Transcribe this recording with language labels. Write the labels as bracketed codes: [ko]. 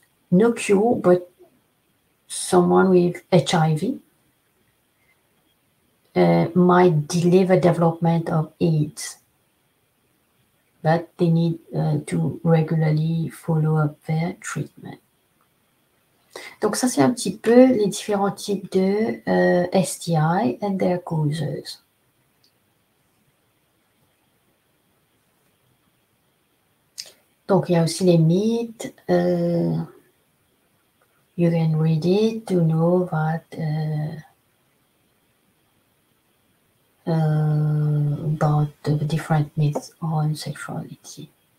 [en] No cure, but someone with HIV might delay the development of AIDS, but they need to regularly follow up their treatment. [fr] Donc ça, c'est un petit peu les différents types de STI [en] and their causes. [fr] Donc il y a aussi les mythes. [en] You can read it to know that about the different myths on sexuality.